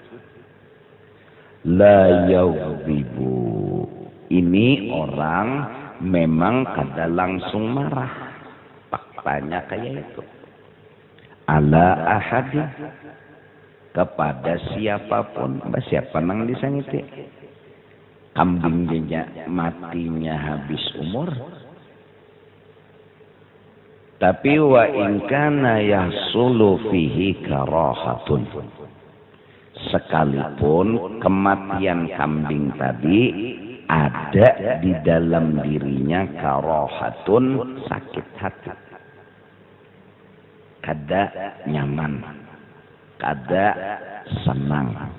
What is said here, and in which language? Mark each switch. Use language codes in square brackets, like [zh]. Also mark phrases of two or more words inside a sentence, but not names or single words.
[ar] La yaghdibu, [bjn] ini orang memang kada langsung marah, faktanya kayak itu. [ar] Ala ahadi, [bjn] kepada siapapun, siapa nang disangiti. Kambingnya matinya habis umur, tapi [ar] wa in kana yahsulu fihi karahatun, [bjn] sekalipun kematian kambing tadi ada di dalam dirinya karahatun, sakit hati, kada nyaman, kada senang.